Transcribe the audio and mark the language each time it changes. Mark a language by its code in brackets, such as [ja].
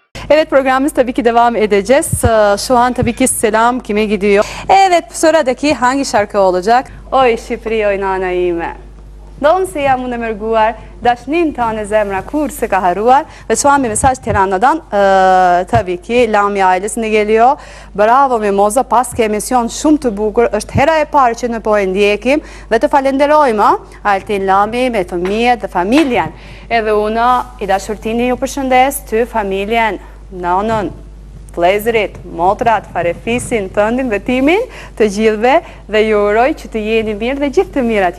[tr] Evet, programımız tabii ki devam edeceğiz. Şu an tabii ki selam kime gidiyor? Evet, sıradaki hangi şarkı olacak? [sq] Oj, Shqipëri, oj nana ime. Donë se jam unë e mërguar, dashnin tane zemra kur se ka haruar. [tr] Ve şu an bir mesaj Tirana'dan tabii ki Lami ailesine geliyor. [sq] Bravo Mimoza, pas ke emision shumë të bukur, është hera e parë që në po e ndjekim dhe të falenderojmë Altin Lami me fëmijët dhe familjen. Edhe unë i dashurtini ju përshëndes ty familjen, nonën, vlezërit, motrat, farefisin, tëndin dhe timin të gjithve dhe ju uroj që të jeni mirë dhe gjithë të mirat.